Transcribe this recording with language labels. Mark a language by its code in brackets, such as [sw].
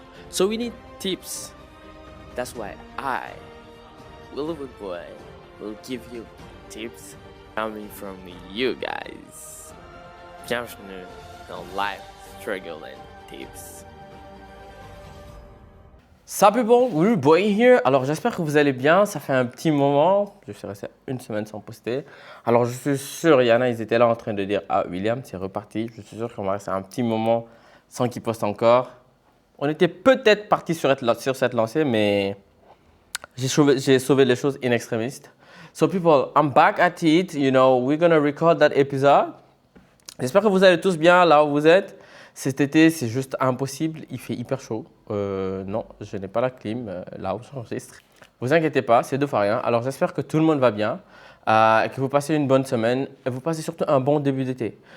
[en] So we need tips. That's why I, Willow Boy, will give you tips coming from you guys. [fr] Bienvenue dans Life Struggle and Tips. [en] Sup people, Will Boy here. [fr] Alors j'espère que vous allez bien, ça fait un petit moment, je suis resté une semaine sans poster. Alors je suis sûr, il y en a, ils étaient là en train de dire « Ah William, c'est reparti ». Je suis sûr qu'on va rester un petit moment sans qu'il poste encore. On était peut-être parti sur cette lancée, mais j'ai sauvé les choses in extremis. [en] So people, I'm back at it, you know, we're gonna record that episode. [fr] J'espère que vous allez tous bien là où vous êtes. Cet été, c'est juste impossible, il fait hyper chaud. Non, je n'ai pas la clim là où j'enregistre. Vous inquiétez pas, c'est deux fois rien. Alors j'espère que tout le monde va bien, que vous passez une bonne semaine et vous passez surtout un bon début d'été.